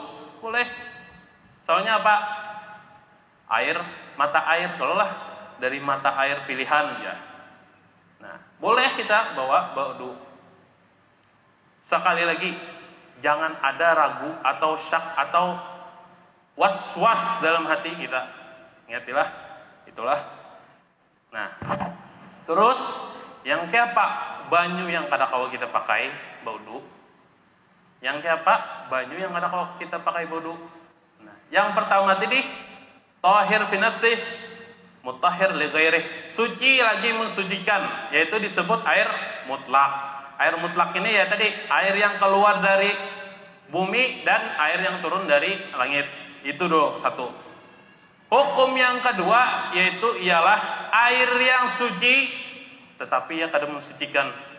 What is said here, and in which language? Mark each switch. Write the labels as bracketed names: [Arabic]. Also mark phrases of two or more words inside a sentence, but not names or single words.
[Banjar] Boleh. Soalnya apa? Air, mata air, kalau lah dari mata air pilihan ya. Nah, boleh kita bawa wudu. Sekali lagi, jangan ada ragu atau syak atau was-was dalam hati kita. Ingatilah, itulah. Nah, terus yang kayak apa? Banyu yang kada kawa kita pakai wudu. Yang kayak apa? Banyu yang kada kawa kita pakai wudu. Nah, yang pertama tadi [Arabic] طاهر في نفسه مطهر لغيره. [Banjar] Suci lagi mensucikan, yaitu disebut air mutlak. Air mutlak ini ya tadi air yang keluar dari bumi dan air yang turun dari langit. Itu satu. Hukum yang kedua yaitu ialah air yang suci tetapi yang kada mensucikan.